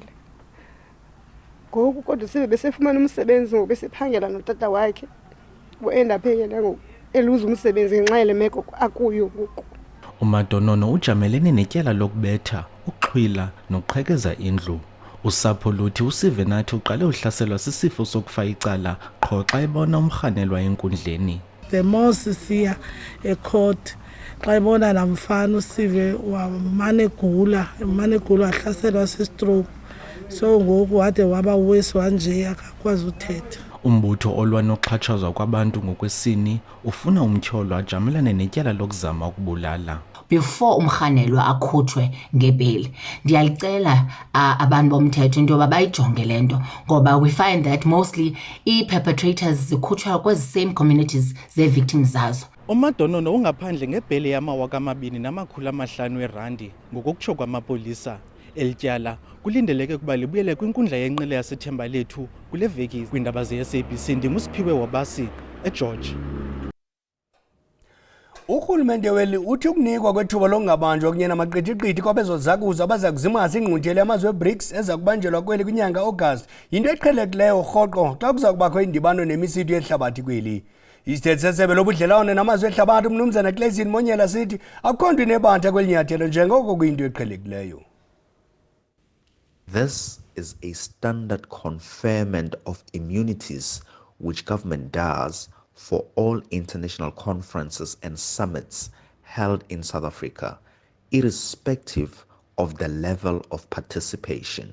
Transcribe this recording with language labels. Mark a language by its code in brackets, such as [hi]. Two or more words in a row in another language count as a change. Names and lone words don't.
[xh] Ngoku kodwa uSive besefumana umsebenzi ngoku besephangela notata wakhe, boendaphe ngoku eluza umsebenzi ngenxa yale meko akuyo ngoku. uMadonono ujamelene netyala lokubetha, ukuxhwila nokuqhekeza indlu. Usapho luthi uSivenathi uqale uhlaselwa sisifo sokufa icala qho xa ebona umrhanelwa enkundleni. [en] The more [xh] sisiya ecourt xa ebona namfana uSive wamane gula ahlaselwa sistroke, so ngoku wade waba worse wanje akakwazi uthetha. Umbutho olwa nokuxhatshazwa kwabantu ngokwesini ufuna umtyholwa ajamelane netyala lokuzama ukubulala. Before umrhanelwa akhutshwe ngebeli, ndiyalicela abantu bomthetho into yoba bayijonge le nto, ngoba [en] we find that mostly [xh] i-perpetrators zikhutshwa kwezi [en] same communities [xh] zee-victims zazo. uMadonono ungaphandle ngebheli yama-R2,500 ngokokutsho kwamapolisa. Elityala kulindeleke ukuba libuyele kwinkundla yenqila yaseThemba Lethu kule veki. Kwiindaba ze-SABC ndinguSiphiwe Wabasi eGeorge. Urhulumente weli uthi ukunikwa kwethuba lokungabanjwa kunye namaqithiqithi kwabezozakuzo abaza kuzimasa ingquntyelo yamazwe eBRICS eza kubanjelwa kweli kwinyanga Agasti yinto eqhelekileyo rhoqo xa kuza kubakho indibano nemisitho yehlabathi kweli. Isithethe sesebe lobudlelwane namazwe ehlabathi uMnumzana Clayton Monyela sithi akukho nto inebantha kweli nyathelo njengoko kuyinto eqhelekileyo. [en] This is a standard conferment of immunities which government does for all international conferences and summits held in South Africa, irrespective of the level of participation.